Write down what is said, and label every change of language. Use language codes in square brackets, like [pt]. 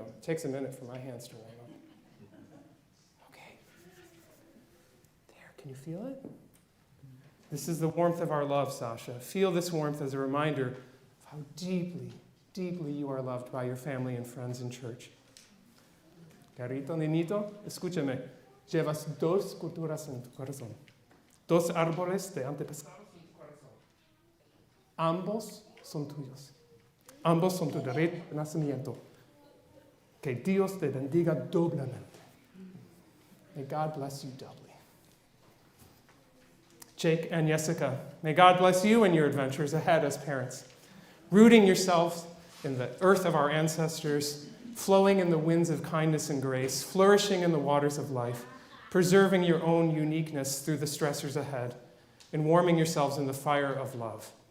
[en] It takes a minute for my hands to warm up. Okay. There, can you feel it? This is the warmth of our love, Sasha. Feel this warmth as a reminder of how deeply, deeply you are loved by your family and friends in church. [es] Carito, nenito, escúchame. Llevas dos culturas en tu corazón. Dos árboles de antepasados en tu corazón. Ambos son tuyos. Ambos son tu derecho de nacimiento. Que Dios te bendiga doblemente. [en] May God bless you doubly. Jake and Jessica, may God bless you in your adventures ahead as parents, rooting yourselves in the earth of our ancestors, flowing in the winds of kindness and grace, flourishing in the waters of life, preserving your own uniqueness through the stressors ahead, and warming yourselves in the fire of love.